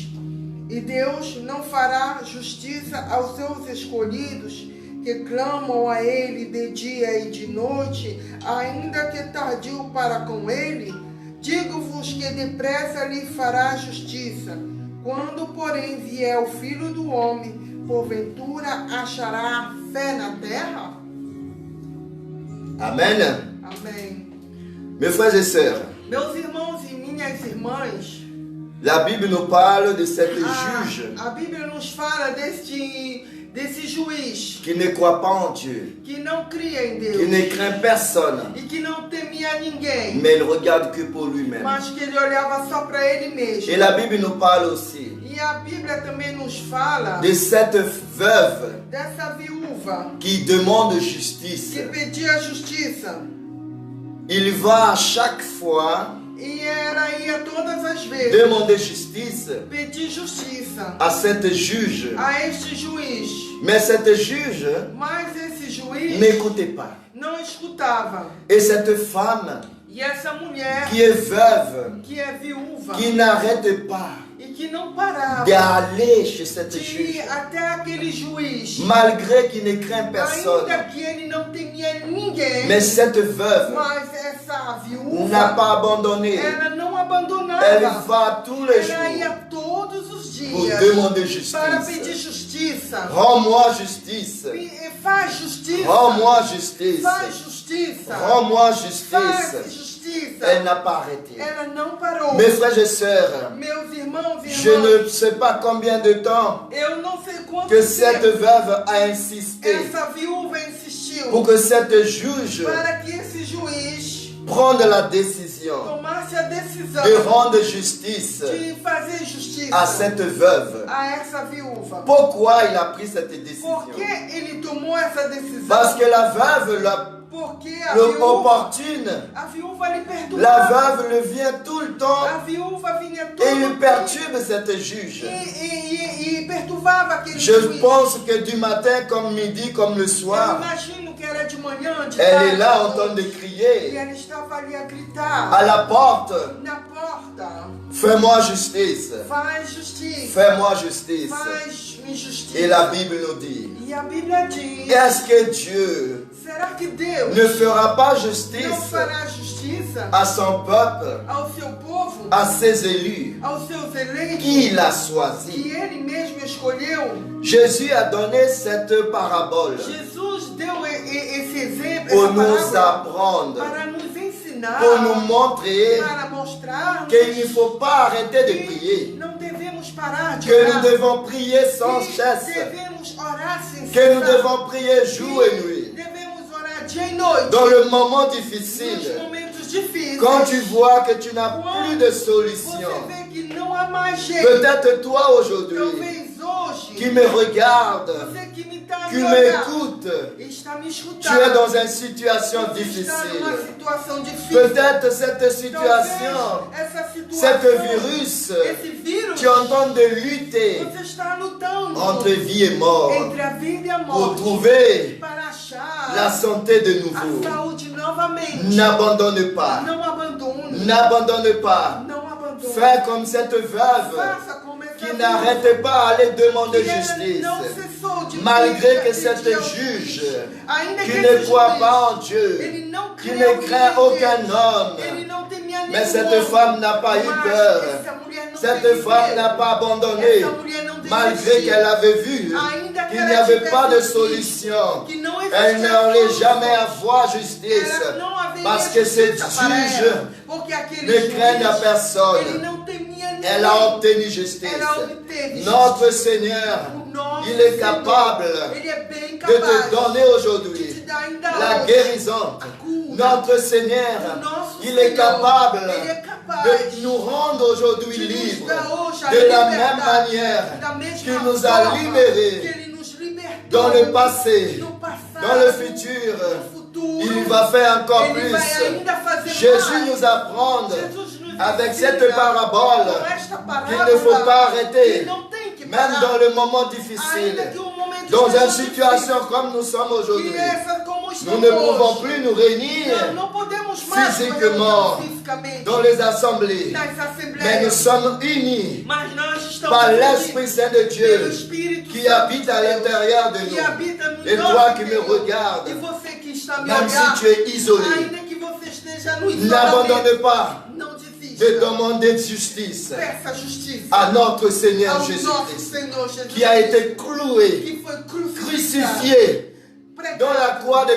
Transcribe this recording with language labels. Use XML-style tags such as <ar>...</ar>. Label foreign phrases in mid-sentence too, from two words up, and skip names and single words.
<pt>E Deus não fará justiça aos seus escolhidos, que clamam a Ele de dia e de noite, ainda que tardio para com Ele? Digo-vos que depressa lhe fará justiça. Quando, porém, vier o Filho do Homem, porventura achará fé na terra?</pt> <fr>Amen.</fr> <pt>Amém.</pt> <fr>Mes frères et sœurs,</fr> <pt>Meus irmãos e minhas irmãs,</pt> <fr>la Bible nous parle de cette juge</fr> <pt>a Bíblia nos fala desse juiz</pt> <fr>qui ne croit pas en Dieu,</fr> <pt>que não cria em Deus</pt> <fr>qui ne craint personne,</fr> <pt>e que não temia ninguém,</pt> <fr>mais il regarde que pour lui-même.</fr> <pt>mas que ele olhava só para ele mesmo.</pt> <fr>Et la Bible nous parle aussi</fr> <pt>E a Bíblia também nos fala</pt> <fr>de cette veuve</fr> <pt>dessa viúva</pt> <fr>qui demande</fr> <pt>que</pt> <fr>justice.</fr> <pt>pedia justiça.</pt> <fr>Il va à chaque fois</fr> <pt>E ela ia todas as vezes</pt> <fr>demander justice</fr> <pt>pedir justiça</pt> <fr>à cette juge.</fr> <pt>a este juiz.</pt> <fr>Mais cette juge</fr> <pt>Mas esse juiz</pt> <fr>n'écoutait pas.</fr> <pt>não escutava.</pt> <fr>Et cette femme</fr> <pt>E essa mulher</pt> <fr>qui est veuve,</fr> <pt>que é viúva</pt> <fr>qui n'arrête pas</fr> <pt>e que não parava</pt> <fr>d'aller chez cette</fr> <pt>de</pt> <fr>juge,</fr> <pt>ir até aquele juiz,</pt> <fr>malgré qu'il ne craint personne.</fr> <pt>ainda que ele não temia ninguém,</pt> <fr>Mais cette veuve</fr> <pt>mas essa</pt> <fr>n'a</fr> <pt>viúva,</pt> <fr>pas abandonné.</fr> <pt>ela não</pt> <fr>Elle</fr> <pt>abandonava.</pt> <fr>va tous les</fr> <pt>Ela ia</pt> <fr>jours</fr> <pt>todos os</pt> <fr>pour</fr> <pt>dias</pt> <fr>demander</fr> <pt>para pedir</pt> <fr>justice.</fr> <pt>justiça.</pt> <fr>Rends-moi justice.</fr> <pt>Faz justiça.</pt> <fr>Rends-moi justice.</fr> <pt>Faz justiça.</pt> <fr>Rends-moi</fr> <pt>Faz</pt> <fr>justice.</fr> <pt>justiça.</pt> <fr>Elle n'a pas arrêté.</fr> <pt>Ela não parou.</pt> <fr>Mes frères et sœurs,</fr> <pt>Meus irmãos e</pt> <fr>je</fr> <pt>irmãs,</pt> <fr>ne sais pas combien de temps</fr> <pt>eu não sei quanto</pt> <fr>que cette</fr> <pt>tempo</pt> <fr>veuve a insisté</fr> <pt>essa viúva insistiu</pt> <fr>pour que cette juge</fr> <pt>para que esse juiz</pt> <fr>prenne la décision</fr> <pt>tomasse a decisão</pt> <fr>de rendre justice</fr> <pt>de fazer justiça</pt> <fr>à cette veuve.</fr> <pt>a essa viúva.</pt> <fr>Pourquoi il a pris cette décision?</fr> <pt>Por que ele tomou essa decisão?</pt> <fr>Parce que la veuve,</fr> <pt>Porque a</pt> <fr>l'opportune,</fr> <pt>viúva lhe perturbava.</pt> <fr>la veuve le vient tout le temps</fr> <pt>A viúva vinha todo</pt> <fr>et il</fr> <pt>dia</pt> <fr>perturbe cette juge.</fr> <pt>e perturbava aquele</pt> <fr>Je</fr> <pt>juiz.</pt> <fr>pense que du matin comme midi comme le</fr> <pt>Eu</pt> <fr>soir,</fr> <pt>imagino que era de manhã,</pt> <fr>de Elle</fr> <pt>tarde,</pt> <fr>est là en</fr> <pt>de</pt> <fr>train de</fr> <pt>noite. E</pt> <fr>crier</fr> <pt>ela estava ali a gritar</pt> <fr>à la porte.</fr> <pt>na porta.</pt> <fr>Fais-moi justice.</fr> <pt>Faz justiça.</pt> <fr>Fais-moi justice.</fr> <pt>Faz-me justiça.</pt> <fr>Et la Bible nous dit,</fr> <pt>E a Bíblia diz,</pt> <fr>est-ce que Dieu</fr> <pt>será que Deus</pt> <fr>ne fera pas</fr> <pt>não</pt> <fr>justice</fr> <pt>fará justiça</pt> <fr>à son peuple,</fr> <pt>ao seu povo,</pt> <fr>à ses élus,</fr> <pt>aos seus eleitos,</pt> <fr>qu'il a choisi?</fr> <pt>que ele mesmo escolheu?</pt> <fr>Jésus a donné cette parabole</fr> <pt>Jesus deu esse exemplo,</pt> <fr>pour</fr> <pt>essa</pt> <fr>nous</fr> <pt>parábola,</pt> <fr>apprendre,</fr> <pt>para nos ensinar,</pt> <fr>pour nous montrer</fr> <pt>para mostrar</pt> <fr>qu'il ne faut pas arrêter de prier,</fr> <pt>não devemos parar de</pt> <fr>que nous</fr> <pt>orar,</pt> <fr>devons prier sans</fr> <pt>que</pt> <fr>cesse,</fr> <pt>devemos orar sem</pt> <fr>que nous</fr> <pt>cessar,</pt> <fr>devons prier jour et nuit.</fr> <pt>devemos orar dia e noite,</pt> <fr>Dans le moment</fr> <pt>nos</pt> <fr>difficile,</fr> <pt>momentos difíceis,</pt> <fr>quand tu vois que tu n'as plus de solution,</fr> <pt>você vê que não há mais jeito,</pt> <fr>peut-être toi aujourd'hui</fr> <pt>talvez hoje,</pt> <fr>qui me regarde,</fr> <pt>você que me está</pt> <fr>qui</fr> <pt>me olhando,</pt> <fr>m'écoute,</fr> <pt>está me</pt> <fr>tu</fr> <pt>escutando,</pt> <fr>es dans une situation</fr> <pt>está numa</pt> <fr>difficile.</fr> <pt>situação difícil,</pt> <fr>Peut-être cette situation,</fr> <pt>talvez essa</pt> <fr>cet</fr> <pt>situação,</pt> <fr>virus,</fr> <pt>esse vírus,</pt> <fr>tu es en train de lutter</fr> <pt>você está lutando</pt> <fr>entre vie et mort</fr> <pt>entre a vida e a</pt> <fr>pour</fr> <pt>morte</pt> <fr>trouver</fr> <pt>para achar</pt> <fr>la santé de</fr> <pt>a</pt> <fr>nouveau.</fr> <pt>saúde novamente.</pt> <fr>N'abandonne pas,</fr> <pt>Não abandone.</pt> <fr>n'abandonne pas.</fr> <pt>Não abandone.</pt> <fr>Fais comme cette veuve</fr> <pt>Faça como essa</pt> <fr>qui</fr> <pt>viúva,</pt> <fr>n'arrête pas à aller demander</fr> <pt>que ela</pt> <fr>justice,</fr> <pt>não cessou de</pt> <fr>malgré</fr> <pt>pedir,</pt> <fr>que</fr> <pt>de</pt> <fr>cette</fr> <pt>pedir ao</pt> <fr>juge</fr> <pt>juiz. Ainda</pt> <fr>qui</fr> <pt>que</pt> <fr>ne</fr> <pt>esse</pt> <fr>croit</fr> <pt>juiz,</pt> <fr>pas en Dieu,</fr> <pt>ele não</pt> <fr>qui</fr> <pt>creu</pt> <fr>ne</fr> <pt>em</pt> <fr>craint</fr> <pt>Deus,</pt> <fr>aucun homme,</fr> <pt>ele não temia nenhum</pt> <fr>mais cette</fr> <pt>homem.</pt> <fr>femme n'a pas eu</fr> <pt>Mas</pt> <fr>peur.</fr> <pt>essa mulher não</pt> <fr>Cette</fr> <pt>teve</pt> <fr>femme</fr> <pt>medo.</pt> <fr>n'a pas abandonné,</fr> <pt>Essa mulher não</pt> <fr>malgré</fr> <pt>desistiu.</pt> <fr>qu'elle avait vu</fr> <pt>Ainda que</pt> <fr>qu'il</fr> <pt>ela</pt> <fr>n'y avait</fr> <pt>tivesse</pt> <fr>pas de</fr> <pt>visto</pt> <fr>solution.</fr> <pt>que não</pt> <fr>Elle</fr> <pt>existia</pt> <fr>n'allait</fr> <pt>solução.</pt> <fr>jamais avoir justice,</fr> <pt>Ela não haveria</pt> <fr>parce que ce</fr> <pt>justiça para</pt> <fr>juge</fr> <pt>ela, porque aquele</pt> <fr>ne</fr> <pt>juiz,</pt> <fr>craignent</fr> <pt>ele</pt> <fr>personne.</fr> <pt>não temia ninguém.</pt> <fr>Elle a obtenu justice.</fr> <pt>Ela obteve</pt> <fr>Notre</fr> <pt>justiça.</pt> <fr>Seigneur,</fr> <pt>O nosso</pt> <fr>il est</fr> <pt>Senhor,</pt> <fr>capable</fr> <pt>ele é bem</pt> <fr>de</fr> <pt>capaz</pt> <fr>te donner</fr> <pt>de</pt> <fr>aujourd'hui</fr> <pt>te dar ainda</pt> <fr>la</fr> <pt>hoje</pt> <fr>guérison.</fr> <pt>a cura.</pt> <fr>Notre Seigneur,</fr> <pt>O nosso</pt> <fr>il est</fr> <pt>Senhor,</pt> <fr>capable</fr> <pt>ele é capaz</pt> <fr>de nous rendre aujourd'hui</fr> <pt>de nos</pt> <fr>libres</fr> <pt>dar hoje a</pt> <fr>de la</fr> <pt>liberdade,</pt> <fr>même manière</fr> <pt>da mesma</pt> <fr>qu'il nous</fr> <pt>forma</pt> <fr>a libérés</fr> <pt>que ele nos libertou</pt> <fr>dans le passé,</fr> <pt>no passado,</pt> <fr>dans le futur.</fr> <pt>no futuro.</pt> <fr>Il va faire encore</fr> <pt>Ele</pt> <fr>plus.</fr> <pt>vai ainda fazer</pt> <fr>Jésus</fr> <pt>mais.</pt> <fr>nous apprend</fr> <pt>Jesus nos</pt> <fr>avec</fr> <pt>ensina</pt> <fr>cette parabole</fr> <pt>com esta</pt> <fr>qu'il</fr> <pt>parábola</pt> <fr>ne faut pas arrêter,</fr> <pt>que não tem que</pt> <fr>même</fr> <pt>parar.</pt> <fr>dans le moment</fr> <pt>Ainda</pt> <fr>difficile,</fr> <pt>que o momento</pt> <fr>dans</fr> <pt>esteja</pt> <fr>une situation comme nous sommes</fr> <pt>difícil,</pt> <fr>aujourd'hui.</fr> <pt>que essa como</pt> <fr>Nous</fr> <pt>estamos</pt> <fr>ne pouvons</fr> <pt>hoje.</pt> <fr>plus nous réunir</fr> <pt>Não podemos mais</pt> <fr>physiquement</fr> <pt>nos fisicamente</pt> <fr>dans les assemblées,</fr> <pt>nas</pt> <fr>mais nous</fr> <pt>assembleias,</pt> <fr>sommes unis</fr> <pt>mas nós estamos</pt> <fr>par</fr> <pt>unidos</pt> <fr>l'Esprit Saint de</fr> <pt>pelo</pt> <fr>Dieu</fr> <pt>Espírito</pt> <fr>qui</fr> <pt>Santo</pt> <fr>habite à</fr> <pt>de Deus,</pt> <fr>l'intérieur de</fr> <pt>que</pt> <fr>nous.</fr> <pt>habita no</pt> <fr>Et</fr> <pt>nosso</pt> <fr>toi qui me</fr> <pt>interior.</pt> <fr>regardes,</fr> <pt>E você que está me</pt> <fr>même si</fr> <pt>olhando,</pt> <fr>tu es isolé,</fr> <pt>ainda que você esteja no isolamento,</pt> <fr>n'abandonne pas</fr> <pt>não desista.</pt> <fr>de demander justice</fr> <pt>Peça justiça</pt> <fr>à notre Seigneur</fr> <pt>ao nosso</pt> <fr>Jésus-Christ,</fr> <pt>Senhor Jesus,</pt> <fr>qui a été cloué,</fr> <pt>que foi crucificado,</pt> <fr>crucifié</fr> <pt>pregado</pt> <fr>dans la croix de</fr>